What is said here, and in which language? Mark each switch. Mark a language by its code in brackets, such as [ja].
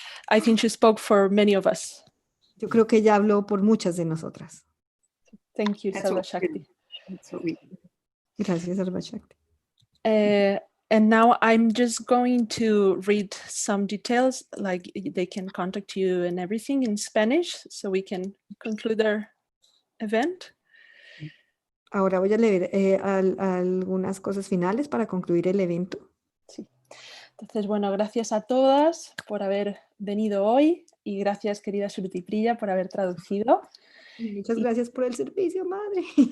[en] I think she spoke for many of us. [es] Yo creo que ella habló por muchas de nosotras. [en] Thank you, Sarva Shakti. [es] Gracias, Sarva Shakti. [en] And now I'm just going to read some details, like they can contact you and everything in Spanish, so we can conclude our event. [es] Ahora voy a leer algunas cosas finales para concluir el evento. Sí. Entonces, bueno, gracias a todas por haber venido hoy y gracias, querida Shruti Priya, por haber traducido. Muchas gracias por el servicio, madre.